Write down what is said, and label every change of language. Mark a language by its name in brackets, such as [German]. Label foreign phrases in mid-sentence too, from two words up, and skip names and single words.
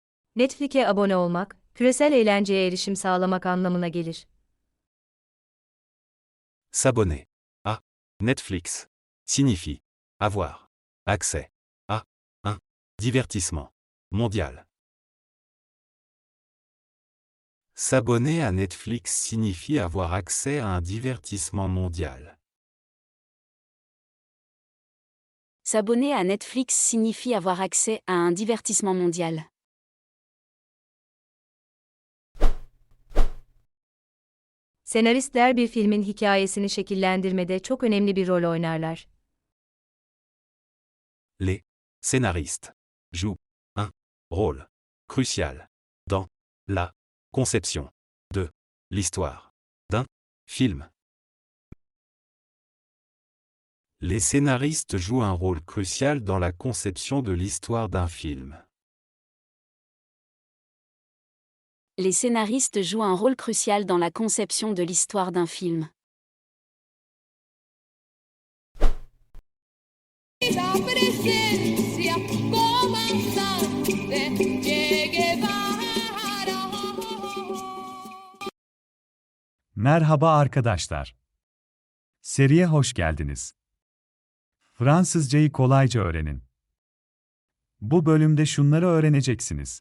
[Turkish] Netflix'e abone olmak, küresel eğlenceye erişim sağlamak anlamına gelir. [French] S'abonner à Netflix signifie avoir accès à un divertissement mondial. S'abonner à Netflix signifie avoir accès à un divertissement mondial. S'abonner à Netflix signifie avoir accès à un divertissement mondial. [Turkish] Senaristler bir filmin hikayesini şekillendirmede çok önemli bir rol oynarlar. [French] Les scénaristes jouent un rôle crucial dans la conception de l'histoire d'un film. Les scénaristes jouent un rôle crucial dans la conception de l'histoire d'un film. Les scénaristes jouent un rôle crucial dans la conception de l'histoire d'un film. [Spanish] La presencia comandante Che Guevara. [Turkish] Merhaba arkadaşlar. Seriye hoş geldiniz. Fransızcayı kolayca öğrenin. Bu bölümde şunları öğreneceksiniz.